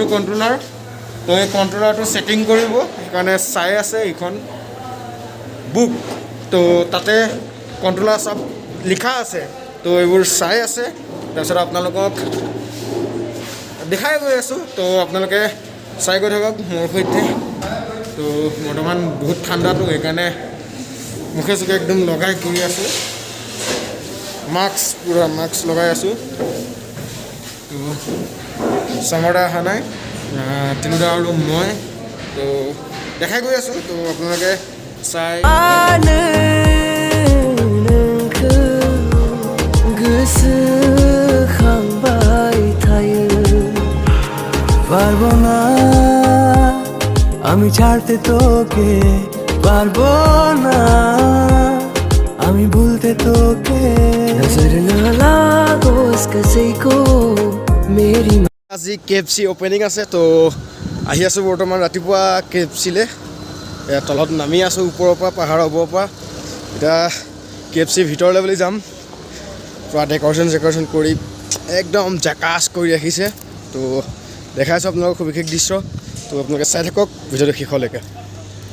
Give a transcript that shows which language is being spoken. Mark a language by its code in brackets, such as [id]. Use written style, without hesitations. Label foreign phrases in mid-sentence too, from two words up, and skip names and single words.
[as] কণ্ট্ৰলাৰ তো এই কণ্ট্ৰলাৰটো ছেটিং কৰিব সেইকাৰণে চাই আছে এইখন বুক তো তাতে কণ্ট্ৰলাৰ সব লিখা আছে তো এইবোৰ চাই আছে তাৰপিছত আপোনালোকক দেখাই গৈ আছোঁ তো আপোনালোকে চাই গৈ থাকক মোৰ সৈতে তো বৰ্তমান বহুত ঠাণ্ডাটো সেইকাৰণে মুখে চুখে একদম লগাই কৰি আছোঁ পুৰা মাস্ক লগাই আছোঁ তো চামৰা অহা নাই তিনিটা আৰু মই তো দেখাই গৈ আছোঁ তো আপোনালোকে চাই [bn] পারবো না আমি ছাড়তে তোকে পারবো না আমি ভুলতে তোকে [hi] नज़र ना लागो इस किसी को मेरी [as] আজি KFC ওপেনিং আছে তো আহি আছোঁ বৰ্তমান ৰাতিপুৱা KFCলে তলত নামি আছোঁ ওপৰৰ পৰা পাহাৰৰ ওপৰৰ পৰা এটা KFC ভিতৰলৈ বুলি যাম পুৰা ডেকৰেশ্যন কৰি একদম জাকাছ কৰি ৰাখিছে তো দেখাইছোঁ আপোনালোকক খুব বিশেষ দৃশ্য তো আপোনালোকে চাই থাকক ভিডিঅ'টো শেষলৈকে